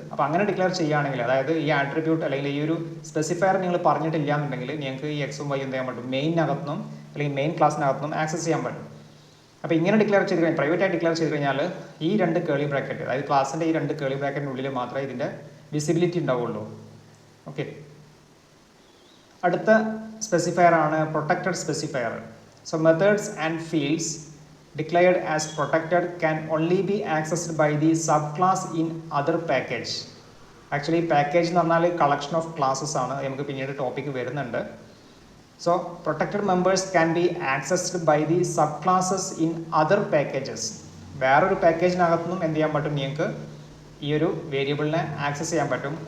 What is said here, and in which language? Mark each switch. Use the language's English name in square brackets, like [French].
[Malayalam] അപ്പോൾ അങ്ങനെ ഡിക്ലെയർ ചെയ്യുകയാണെങ്കിൽ, അതായത് ഈ ആട്രിബ്യൂട്ട് അല്ലെങ്കിൽ ഈ ഒരു സ്പെസിഫയർ നിങ്ങൾ പറഞ്ഞിട്ടില്ല എന്നുണ്ടെങ്കിൽ നിങ്ങൾക്ക് ഈ എക്സും വൈ എന്ത് ചെയ്യാൻ പറ്റും, മെയിനകത്തുനിന്നും അല്ലെങ്കിൽ മെയിൻ ക്ലാസ്സിനകത്തുനിന്നും ആക്സസ് ചെയ്യാൻ പറ്റും. അപ്പോൾ ഇങ്ങനെ ഡിക്ലെയർ ചെയ്ത് കഴിഞ്ഞാൽ, പ്രൈവറ്റായി ഡിക്ലെയർ ചെയ്ത് കഴിഞ്ഞാൽ ഈ രണ്ട് കേളി ബ്രാക്കറ്റ്, അതായത് ക്ലാസ്സിൻ്റെ ഈ രണ്ട് കേളി ബ്രാക്കറ്റിനുള്ളിൽ മാത്രമേ ഇതിൻ്റെ വിസിബിലിറ്റി ഉണ്ടാവുള്ളൂ. ഓക്കെ. അടുത്ത സ്പെസിഫയർ ആണ് protected specifier. [English] So methods and fields declared as protected can only be accessed by the subclass in other package. [Malayalam] Actually package എന്ന് പറഞ്ഞാൽ കളക്ഷൻ ഓഫ് ക്ലാസ്സസ് ആണ്, നമുക്ക് പിന്നീട് ടോപ്പിക്ക് വരുന്നുണ്ട്. [English] So protected members can be accessed by the subclasses in other packages. [Malayalam] വേറൊരു പാക്കേജിനകത്തു നിന്നും എന്ത് ചെയ്യാൻ പറ്റും, നിങ്ങൾക്ക് ഈ ഒരു വേരിയബിളിനെ ആക്സസ് ചെയ്യാൻ പറ്റും.